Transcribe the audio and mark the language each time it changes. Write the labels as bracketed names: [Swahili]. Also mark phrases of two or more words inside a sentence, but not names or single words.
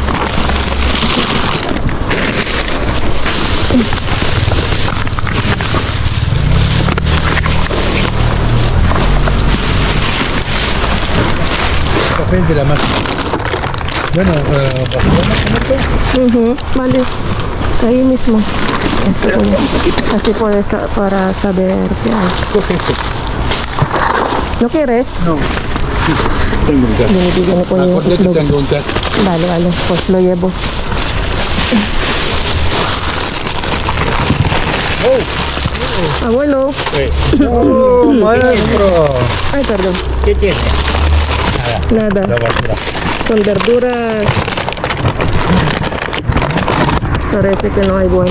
[Spanish] Papel de la máquina. Bueno, Vale. Ahí mismo. Así para saber qué hay. coge esto. ¿No quieres? No. Sí, tengo un gas. [Filipino] Binibigyan ko yung [Spanish] Acuérdate, itlog. tengo un gas. Vale. Pues lo llevo. Abuelo. ¡Oh, maestro! Ay, perdón. ¿Qué tiene? Nada. La basura. Con verduras. Parece que no hay bueno.